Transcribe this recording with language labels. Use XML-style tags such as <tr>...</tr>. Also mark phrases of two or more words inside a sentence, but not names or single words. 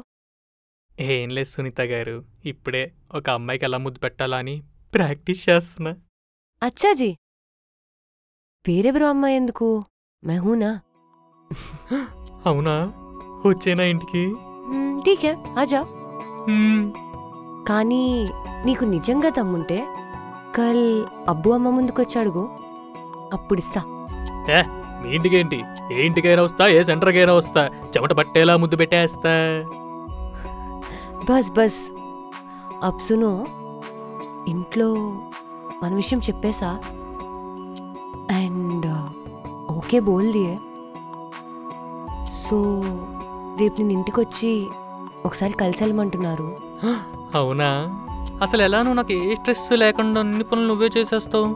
<te>ఏం లేదు సునీత గారు, ఇప్పుడే ఒక అమ్మాయికి ఎలా ముద్దు పెట్టాలని ప్రాక్టీస్ చేస్తున్నా.</te> <hi>अच्छा जी,</hi> <te>వేరెవరో అమ్మాయి ఎందుకు?</te> <hi>मैं हूं ना.</hi> <te>అవునా, వచ్చేనా ఇంటికి?</te> <hi>ठीक है आजा.</hi> <te>కానీ నీకు నిజంగా తమ్ముంటే కల్ అబ్బు అమ్మ ముందుకొచ్చి అడుగు, అప్పుడిస్తా. మీ ఇంటికేంటి, ఏ ఇంటికైనా వస్తా, ఏ సెంటర్కైనా వస్తా, చెమట పట్టేలా ముద్దు పెట్టేస్తా.</te> <hi>बस बस अब सुनो,</hi> <te>ఇంట్లో మన విషయం చెప్పేసా అండ్</te> <hi>ओके बोल दिये.</hi> <te>సో రేపు నేను ఇంటికి వచ్చి ఒకసారి కలిసి వెళ్ళమంటున్నారు. అవునా, అసలు ఎలా నువ్వు నాకు ఏ స్ట్రెస్ లేకుండా అన్ని పనులు నువ్వే చేసేస్తావు.</te>